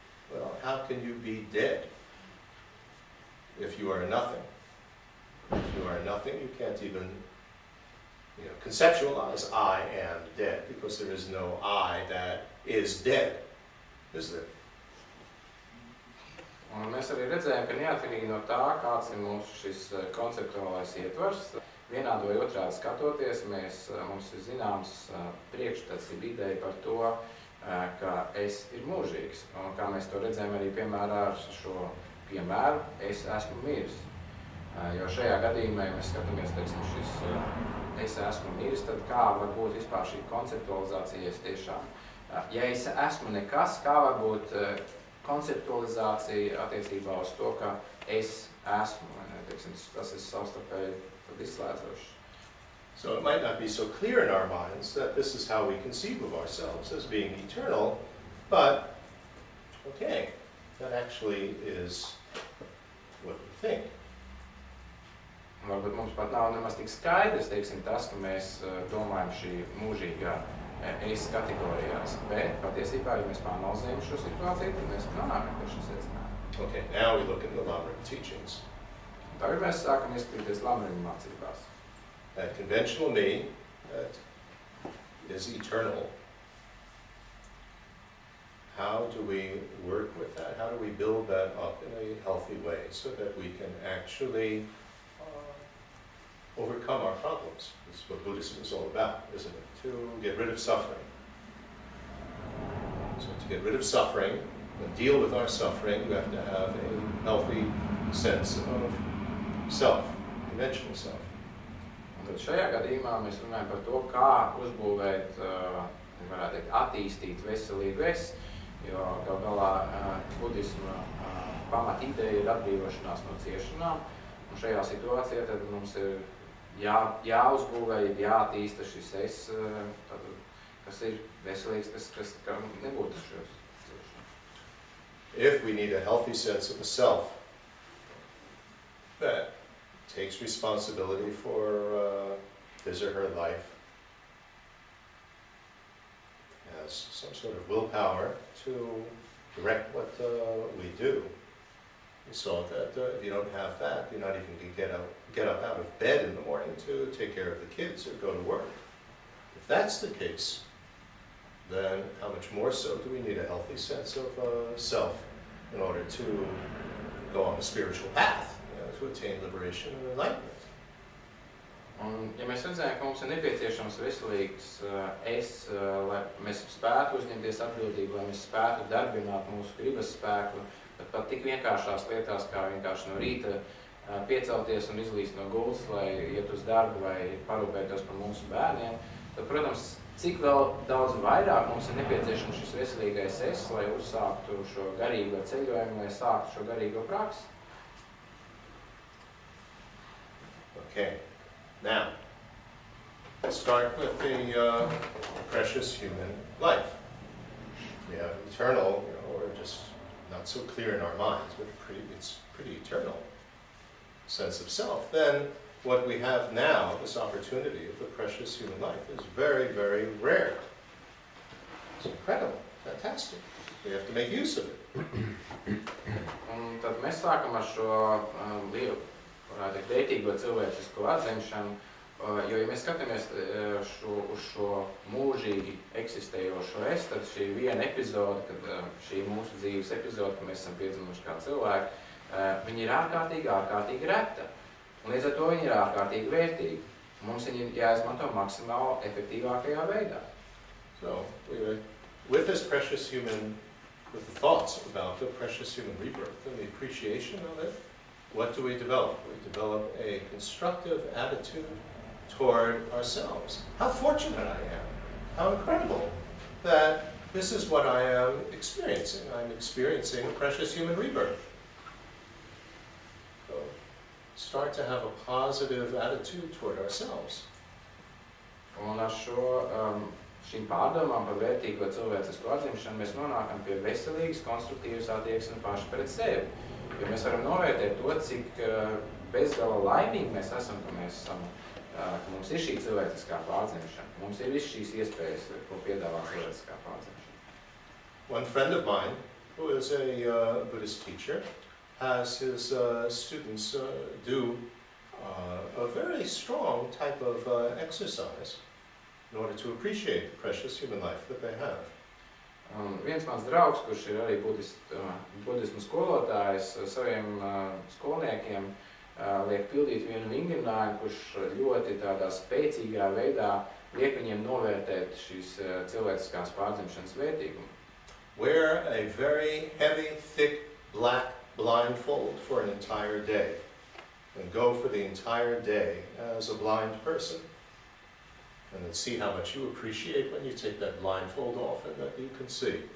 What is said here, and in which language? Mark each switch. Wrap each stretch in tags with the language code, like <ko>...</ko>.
<en>Well, how can you be dead if you are nothing? If you are nothing, you can't even conceptualize I am dead, because there is no I that is dead, is there?</en> <lv>Un mēs arī redzējām, ka neatkarīgi no tā, kāds ir mūsu šis konceptuālais ietvars, vienādi vai otrādi skatoties, mums ir zināms priekšstats, ideja par to, ka es ir mūžīgs. Un kā mēs to redzējām arī piemērā ar šo piemēru, es esmu miris. Jo šajā gadījumā, ja mēs skatāmies, teiksim, šis es esmu miris, tad kā var būt vispār šī konceptualizācija tiešām? Ja es esmu nekas, kā var būt konceptualizācija attiecībā uz to, ka es esmu, teiksim, tas ir savstarpēji izslēdzošs.</lv> <en>So it might not be so clear in our minds that this is how we conceive of ourselves as being eternal, but okay, that actually is what we think.</en> <lv>Varbūt mums pat nav nemaz tik skaidrs, teiksim, tas, ka mēs domājam šī mūžīgā es kategorijās, bet patiesībā, ja mēs pāranalizējam šo situāciju, tad mēs nonākam pie šīs secinājuma.</lv> <en>Okay, now we look at the Lamrim teachings.</en> <lv>Tagad mēs sākam ieskatīties Lamrim mācībās.</lv> <en>That conventional me that is eternal. How do we work with that? How do we build that up in a healthy way so that we can actually overcome our problems? This is what Buddhism is all about, isn't it? To get rid of suffering. So to get rid of suffering and deal with our suffering, you have to have a healthy sense of self, conventional self.</en> <lv>Un tad šajā gadījumā mēs runājam par to, kā uzbūvēt, varētu teikt, attīstīt veselīgu es, jo gal galā budisma pamat ideja ir atbrīvošanās no ciešanām, un šajā situācijā tad mums ir jāuzbūvē, jāattīsta šis es, kas ir veselīgs, kas nebūtu šos ciešanas.</lv> <en>If we need a healthy sense of a self that takes responsibility for his or her life, has some sort of willpower to direct what we do. We saw that if you don't have that, you're not even going to get up out of bed in the morning to take care of the kids or go to work. If that's the case, then how much more so do we need a healthy sense of self in order to go on a spiritual path, to attain liberation and enlightenment.</en> <lv>Un, ja mēs redzējām, ka mums ir nepieciešams veselīgs es, lai mēs spētu uzņemties atbildību, lai mēs spētu darbināt mūsu gribas spēku, pat tik vienkāršās lietās, kā vienkārši no rīta piecelties un izlīst no gultas, lai iet uz darbu vai parūpētos par mūsu bērniem, tad, protams, cik vēl daudz vairāk mums ir nepieciešams šis veselīgais es, lai uzsāktu šo garīgo ceļojumu, lai sāktu šo garīgo praksi.</lv> <en>Okay. Now, let's start with the precious human life. We have eternal, or just not so clear in our minds, but it's pretty eternal sense of self. Then what we have now, this opportunity of the precious human life, is very, very rare. It's incredible, fantastic. We have to make use of it.</en> <lv>Un tad mēs sākam ar šo lielu, varētu teikt, vērtīgo cilvēcisko atzimšanu, jo, ja mēs skatāmies uz šo mūžīgi eksistējošo es, tad šī viena epizode, kad šī mūsu dzīves epizode, ka mēs esam piedzimuši kā cilvēki, viņa ir ārkārtīgi reta. Un līdz ar to viņa ir ārkārtīgi vērtīga. Mums viņa ir jāizmanto maksimāli efektīvākajā veidā.</lv> <en>So, with this precious human, with the thoughts about the precious human rebirth and the appreciation of it, what do we develop? We develop a constructive attitude toward ourselves. How fortunate I am. How incredible that this is what I am experiencing. I'm experiencing a precious human rebirth. So start to have a positive attitude toward ourselves.</en> <lv>Un ar šīm pārdomām par vērtīgo cilvēcisku atzimšanu mēs nonākam pie veselīgas, konstruktīvas attieksmes paši pret sevi. Jo mēs varam novērtēt to, cik bezgala laimīgi mēs esam, ka mums ir šī cilvēciskā pārdzimšana, ka mums ir visas šīs iespējas, ko piedāvā cilvēciskā pārdzimšana.</lv> <en>One friend of mine, who is a Buddhist teacher, has his students do a very strong type of exercise in order to appreciate the precious human life that they have.</en> <lv>Viens mans draugs, kurš ir arī budismu skolotājs, saviem skolniekiem liek pildīt vienu vingrinājumu, kurš ļoti tādā spēcīgā veidā liek viņiem novērtēt šīs cilvēciskās pārdzimšanas vērtīgumu.</lv> <en>Wear a very heavy, thick, black blindfold for an entire day and go for the entire day as a blind person. And then see how much you appreciate when you take that blindfold off and that you can see.</en>